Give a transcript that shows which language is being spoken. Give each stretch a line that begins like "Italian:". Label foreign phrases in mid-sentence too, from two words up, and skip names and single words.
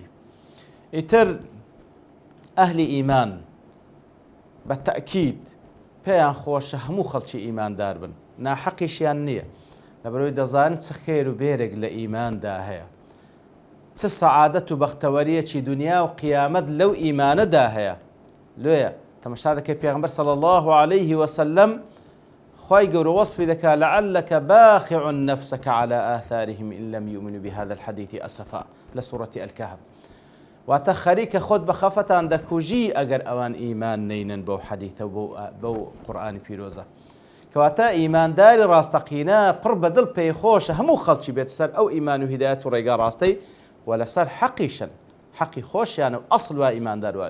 Central Kurdish: ئیتر ئەهلی ئیمان بە تەئکید پێیان خۆشە هەموو خەڵکی ئیماندار بن ناحەقیشیان نییە لەبەرەوەی دەزانن چ خێر و بێرێک لە ئیماندا هەیە چ سەعادەت و بەختەوەریەکی دنیا و قیامەت لەو ئیمانەدا هەیە. لێیە تەماشا دەکەی پێغەمبەر صلی الله عليه وسلم خوای گەورە وەصفی دەکا
Arabic: لعلك باخع نفسك على آثارهم إن لم يؤمنوا بهذا الحديث أسفا
Central Kurdish: لە سوورەتی الكهف. واتە خەریکە خۆت بە خەفەتان دەکوژی ئەگەر ئەوان ئیمان نەینن بەو حەدیثە و بەو قورئانی پیرۆزە کەواتە ئیمانداری ڕاستەقینە پڕ بەدڵ پێی خۆشە هەموو خەڵکی بێت سەر ئەو ئیمان و هیدایەت و ڕێگا ڕاستەی و لەسەر حەقیشن حەقی خۆشیانە و ئەسڵ وا ئیماندار وای.